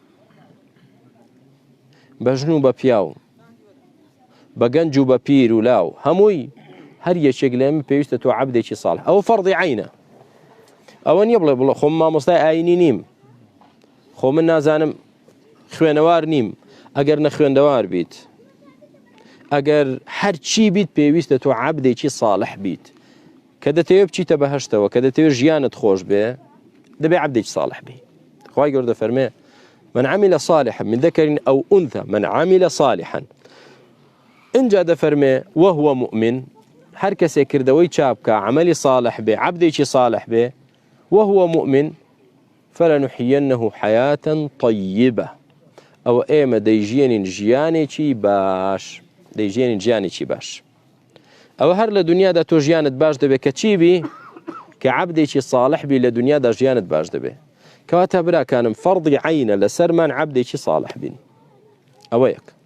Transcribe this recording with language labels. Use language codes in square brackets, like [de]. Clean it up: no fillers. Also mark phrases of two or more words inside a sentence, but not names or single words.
[ckb] بە ژن و بە پیاو بە گەنج و بە پیر و لاو هەمووی هەر یەکێک لە ئێمە پێویستە تۆ عەبدێکی صالح ئەوە فەرضی عینە ئەوە نییە بڵێ خۆم مامۆستای ئاینی نیم خۆ من نازانم خوێنەوار نیم ئەگەر نەخوێندەوار بیت ئەگەر هەرچی بیت پێویستە تۆ عەبدێکی صالح بیت کە دەتەوێت بچیتە بەهەشتەوە کە دەتەوێت ژیانت خۆش بێ دەبێ عەبدێکی صالح بی خوای گەورە دەفەرمێ [ar] من عمل صالحا من ذكر أو أنثى من عمل صالحا [ckb] اینجا دەفەرمێ [ar] وهو مؤمن [ckb] هەر کەسێک کردەوەی چاک بکە عملی صالح بێ عەبدێکی صالح بێ [ar] وهو مؤمن فلنحيينه حياة طيبة [ckb] أو ئێمە دەیژێنین ژیانێکی باش دەیژێنین ژیانێکی باش ئەوە هەر لە دنیادا تۆ ژیانت باش دەبێت کە چی بی کە عەبدێکی صالح بی لە دنیادا ژیانت باش دەبێت کەواتە براکانم فەرضی عینە لەسەرمان عەبدێکی صالح بین ئەوە یەک